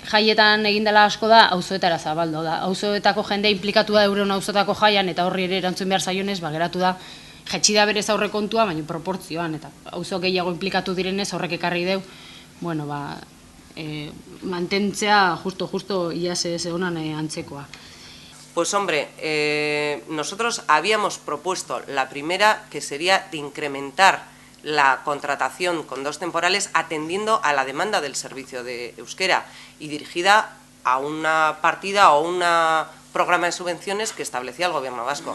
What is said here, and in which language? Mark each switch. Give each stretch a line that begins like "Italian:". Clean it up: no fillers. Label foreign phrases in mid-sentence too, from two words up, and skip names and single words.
Basque: jaietan egin dela asko da, auzoetara zabaldu da. Auzoetako jende implikatu da euren auzotako jaian, eta horri ere erantzun behar zaionez, geratu da, jetxi da berez aurrekontua, baina proportzioan, eta auzo gehiago implikatu direnez horrek ekarri deu, bueno, mantentzea justo iaz ez egonan antzekoa.
Spanish: Pues hombre, nosotros habíamos propuesto la primera, que sería de incrementar la contratación con 2 temporales atendiendo a la demanda del servicio de euskera y dirigida a una partida o un programa de subvenciones que establecía el Gobierno vasco.